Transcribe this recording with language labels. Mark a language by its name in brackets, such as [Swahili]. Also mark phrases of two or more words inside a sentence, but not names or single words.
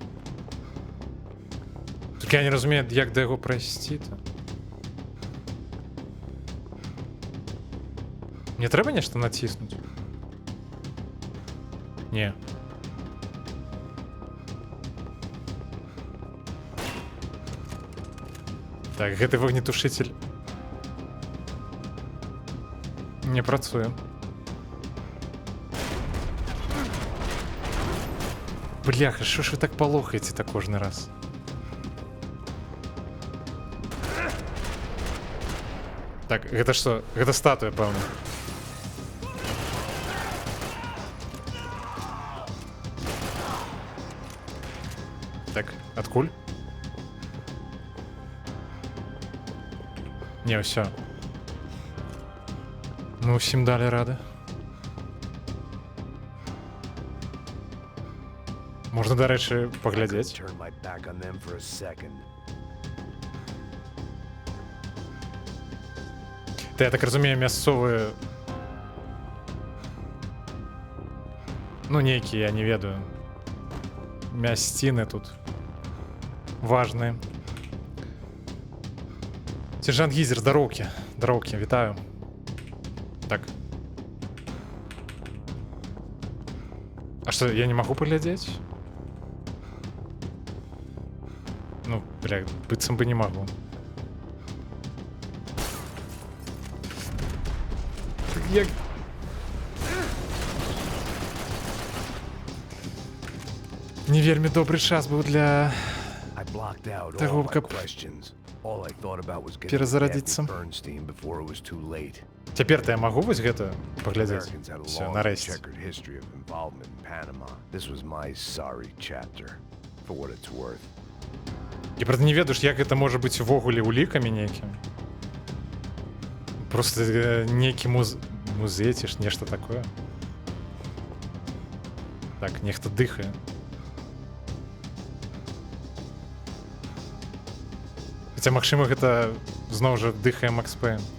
[Ukrainian] Так я не розумію, як до його пройти-то. Мені треба нечто натиснути? Ні. [Belarusian] Так, гэты вогнетушитель не працуе. [Ukrainian] Бляха, що ж ви так полохаєте-то кожний раз? [Belarusian] Так, гэта што? Гэта статуя, пэўна. Так, адкуль? Не, ўсё. Мы ўсім далі рады. Можна, дарэчы, паглядзець. [English] Turn my back on them for a second. [Belarusian] Та я так разумею, мясцовыя... Ну, нейкія, я не ведаю. Мясціны тут. Важныя. Сержант Гізер, здароўкі. Здароўкі, вітаю. Так. А што, я не магу паглядзець? Ну, бля, быццам бы не магу. Як... Не вельмі добры час быў для... [English] I blocked out [Belarusian] Таго, [English] all my [Belarusian] каб [English] questions. All I thought about was getting [Belarusian] перазарадзіцца. [English] Bernstein before it was too late. [Belarusian] Цяпер-то я магу вось гэта паглядзець? [English] Americans had a [Russian] Всё, [English] long and [Belarusian] нарэшце. [English] checkered history of involvement in Panama. This was my sorry chapter, for what it's worth. [Belarusian] Я правда не ведаю, як гэта можа быць увогуле улікамі нейкім. Просто нейкі музей ці ж нешта такое. Так, нехта дыхае. Хаця, магчыма, гэта зноў жа дыхае Макс Пэйн.